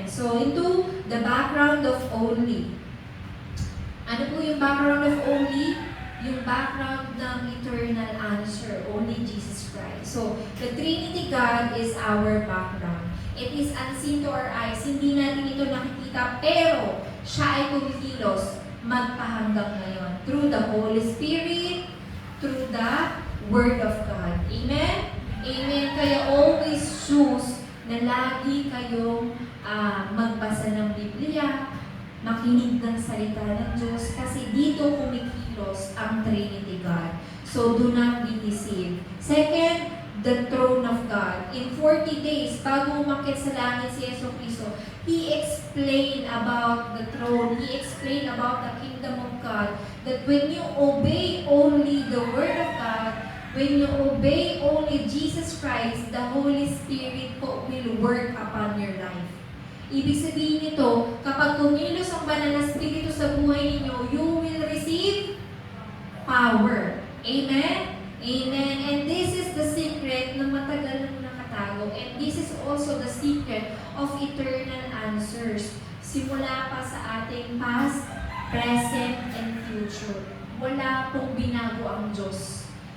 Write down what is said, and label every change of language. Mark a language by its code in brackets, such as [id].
[en] So, into the background of only. [tl] Ano po yung background of only? [en] Yung background ng eternal answer, only Jesus Christ. So, the Trinity God is our background. It is unseen to our eyes. [tl] Hindi natin ito nakikita, pero siya ay kumikilos magpahanggang ngayon. [en] Through the Holy Spirit, through the Word of God. Amen? Amen. [tl] Kaya always choose na lagi kayong magbasa ng Biblia, makinig ng salita ng Diyos, kasi dito kumikilos ang Trinity God. [en] So, do not be deceived. Second, the throne of God. In 40 days, [tl] bago umakyat sa langit si Yesu Cristo, [en] He explained about the throne. He explained about the kingdom of God. That when you obey only the Word of God, when you obey only Jesus Christ, the Holy Spirit po will work upon your life. [tl] Ibig sabihin nito, kapag kumilos ang banal na Espiritu sa buhay ninyo, [en] you will receive power. [tl] Amen? Amen. [en] And this is the secret [tl] na matagal nang nakatago. [en] And this is also the secret of eternal answers. [tl] Simula pa sa ating past, present, and future. Wala pong binago ang Diyos.